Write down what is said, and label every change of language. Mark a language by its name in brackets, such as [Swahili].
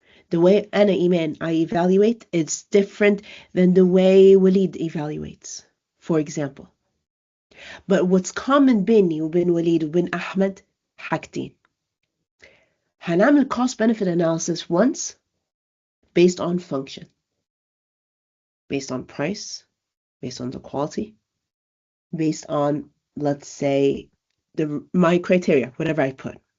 [English] The way [Arabic] أنا إيمان [English] I evaluate is different than the way Walid evaluates, for example. But what's common [Arabic] بيني وبين وليد وبين أحمد حاجتين. هنعمل [English] cost-benefit analysis once based on function, based on price, based on the quality, based on, let's say, my criteria, whatever I put.